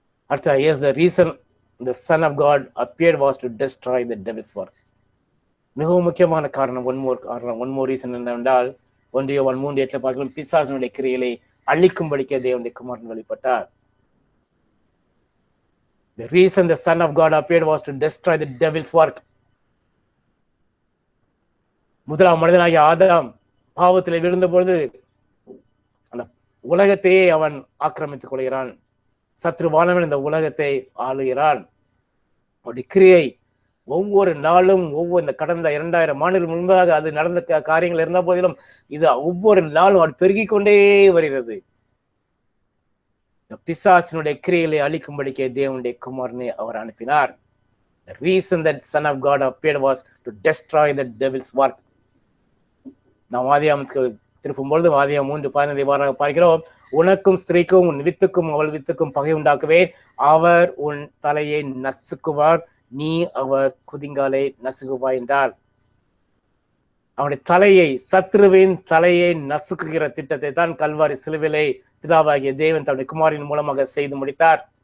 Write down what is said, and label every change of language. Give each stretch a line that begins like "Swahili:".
English: அடுத்த, yes, the reason the Son of God appeared was to destroy the devil's work.
Tamil: மிகவும் முக்கியமான காரணம்,
English: one more reason
Tamil: என்னவென்றால், 1 John 3:8 பார்க்கலாம், பிசாசினுடைய கிரியைகளை அழிக்கும்படிக்க தேவனுடைய குமாரன் வெளிப்பட்டார்.
English: The reason the Son of God appeared was to destroy the devil's work.
Tamil: முதலாம் மனிதனாகிய ஆதாம் பாவத்தில் விழுந்த பொழுது அந்த உலகத்தையே அவன் ஆக்கிரமித்துக் கொள்கிறான். சத்ருவானவன் இந்த உலகத்தை ஆளுகிறான். அவருடைய கிரியை ஒவ்வொரு நாளும் இந்த கடந்த 2000 ஆண்டுகள் முன்பதாக அது நடந்த காரியங்கள் இருந்த போதிலும் இது ஒவ்வொரு நாளும் அது பெருகிக் கொண்டே வருகிறது. பிசாசினுடைய கிரியைகளை அழிக்கும்படிக்கே தேவனுடைய குமாரனை அவர் அனுப்பினார்.
English: The reason that Son of God appeared was to destroy the devil's work.
Tamil: நாம் ஆதியாகமத்துக்கு திருப்பும் பொழுது ஆதியாகமம் 3:15 பார்க்கிறோம், உனக்கும் ஸ்திரீக்கும் உன் வித்துக்கும் அவள் வித்துக்கும் பகை உண்டாக்குவேன், அவர் உன் தலையை நசுக்குவார், நீ அவர் குதிங்காலை நசுக்குவாய் என்றார். அவனுடைய தலையை, சத்ருவின் தலையை நசுக்குகிற திட்டத்தை தான் கல்வாரி சிலுவையிலே பிதாவாகிய தேவன் தன்னுடைய குமாரின் மூலமாக செய்து முடித்தார்.